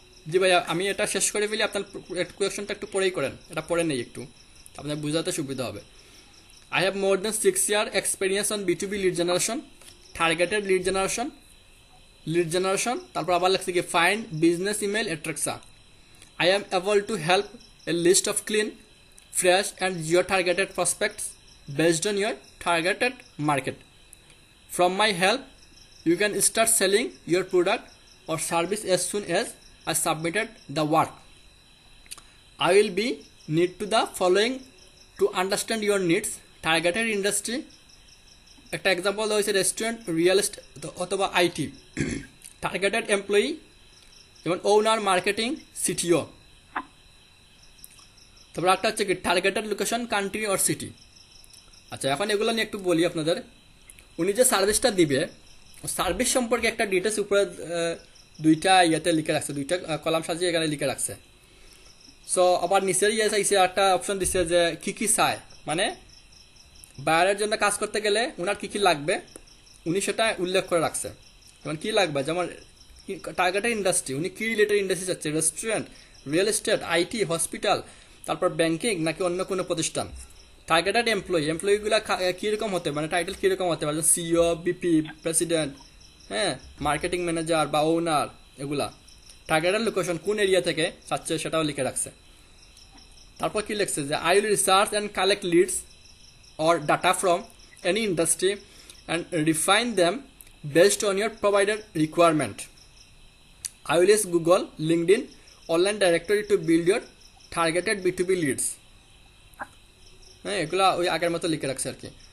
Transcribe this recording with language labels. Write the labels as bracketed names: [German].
[Bangla] জি ভাইয়া, আমি এটা শেষ করে ফেলি, আপনার কোয়েশনটা একটু পরেই করেন, এটা পরে নেই একটু, আপনার বুঝাতে সুবিধা হবে। [English] I have more than 6 year experience on B2B lead generation, targeted lead generation, [Bangla] তারপর আবার লিখছে কি [English] find business email etc. I am able to help a list of clean, fresh and geo-targeted prospects based on your targeted market. From my help, you can start selling your product or service as soon as I submitted the work. I will be need to the following to understand your needs. [Bangla] Targeted industry, একটা example দেওয়া হয়েছে restaurant, real estate অথবা IT. Targeted employee যেমন ওনার, marketing, CTO. তারপর একটা হচ্ছে কি targeted location, country or city. আচ্ছা, এখন এগুলো নিয়ে একটু বলি আপনাদের। উনি যে সার্ভিসটা দিবে, সার্ভিস সম্পর্কে একটা ডিটেলস উপরে দুইটা ইয়েতে লিখে রাখছে, দুইটা কলাম সাজিয়ে এখানে লিখে রাখছে। সো আবার নিচের ইয়ে চাইছে একটা অপশন দিচ্ছে যে কি কি চায়, মানে বায়ারের জন্য কাজ করতে গেলে ওনার কি কি লাগবে উনি সেটা উল্লেখ করে রাখছে। যেমন কি লাগবে, যেমন টার্গেটেড ইন্ডাস্ট্রি, উনি কি রিলেটেড ইন্ডাস্ট্রি চাচ্ছে, restaurant, real estate, IT, hospital, তারপর ব্যাংকিং নাকি অন্য কোনো প্রতিষ্ঠান। টার্গেটেড এমপ্লয়িগুলো কীরকম হতে পারে, টাইটেল কীরকম হতে পারে, সিইও, বিপি, প্রেসিডেন্ট, হ্যাঁ, মার্কেটিং ম্যানেজার বা ওনার, এগুলা। টার্গেটেড লোকেশন কোন এরিয়া থেকে চাচ্ছে সেটাও লিখে রাখছে। তারপর কি লিখছে যে [English] I will research and collect leads or data from any industry and refine them based on your provider requirement. I will use Google, LinkedIn, online directory to build your targeted B2B leads. [Bangla] হ্যাঁ এগুলা ওই আগের মতো লিখে রাখছে আর কি।